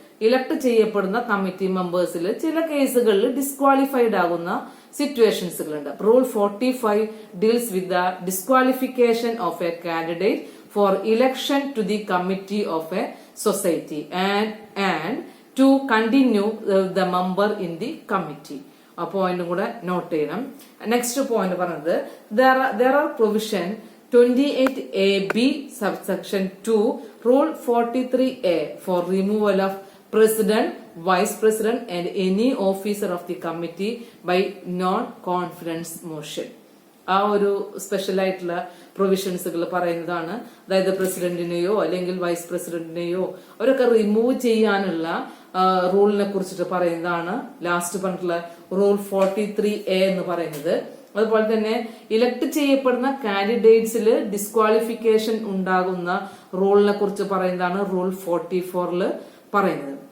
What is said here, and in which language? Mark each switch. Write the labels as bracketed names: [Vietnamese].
[Malayalam] Elect ചെയ്യപ്പെടുന്ന committee മെമ്പേഴ്സിൽ ചില കേസുകളിൽ ഡിസ്ക്വാളിഫൈഡ് ആകുന്ന സിറ്റുവേഷൻസുകളുണ്ട്. [English] Rule 45 deals with the disqualification of a candidate for election to the committee of a society and to continue the member in the committee. [Malayalam] ആ പോയിന്റും കൂടെ not ചെയ്യണം. Next point പറഞ്ഞത് [English] there are provision 28AB subsection 2 rule 43A for removal of president, vice president and any officer of the committee by non-confidence motion. [Malayalam] ആ ഒരു special ആയിട്ടുള്ള പ്രൊവിഷൻസുകൾ പറയുന്നതാണ്. അതായത് പ്രസിഡന്റിനെയോ അല്ലെങ്കിൽ വൈസ് പ്രസിഡന്റിനെയോ അവരൊക്കെ റിമൂവ് ചെയ്യാനുള്ള റൂളിനെ കുറിച്ചിട്ട് പറയുന്നതാണ് ലാസ്റ്റ് പറഞ്ഞിട്ടുള്ള റൂൾ 43A എന്ന് പറയുന്നത്. അതുപോലെ തന്നെ ഇലക്ട് ചെയ്യപ്പെടുന്ന കാൻഡിഡേറ്റ്സിൽ ഡിസ്ക്വാളിഫിക്കേഷൻ ഉണ്ടാകുന്ന റൂളിനെ കുറിച്ച് പറയുന്നതാണ് റൂൾ 44 പറയുന്നത്.